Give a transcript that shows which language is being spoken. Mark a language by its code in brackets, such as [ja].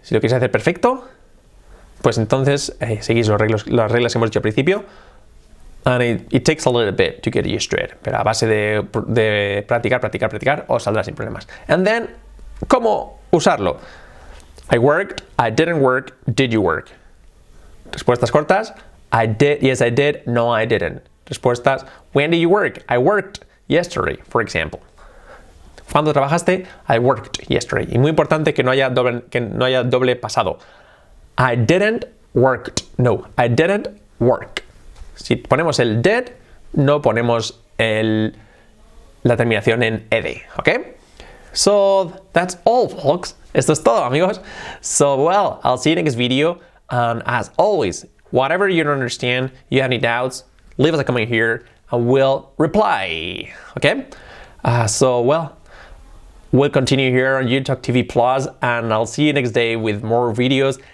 [es] Si lo queréis hacer perfecto, pues entonces seguís las reglas que hemos dicho al principio. [en] And it takes a little bit to get used to it. [es] Pero a base de practicar, os saldrá sin problemas. [en] And then, [es] ¿cómo usarlo? [en] I worked, I didn't work, did you work? [es] Respuestas cortas. [en] I did, yes I did, no I didn't. Respuestas, when did you work? I worked yesterday, for example. [es] ¿Cuándo trabajaste? [en] I worked yesterday. [es] Y muy importante que no haya doble pasado. [en] I didn't work. No, I didn't work. [es] Si ponemos el did, no ponemos la terminación en ed, ¿ok? [en] So, that's all, folks. [es] Esto es todo, amigos. [en] So, well, I'll see you next video. And as always, whatever you don't understand, you have any doubts, leave us a comment here and we'll reply, okay? So, well, we'll continue here on YouTube TV Plus, and I'll see you next day with more videos.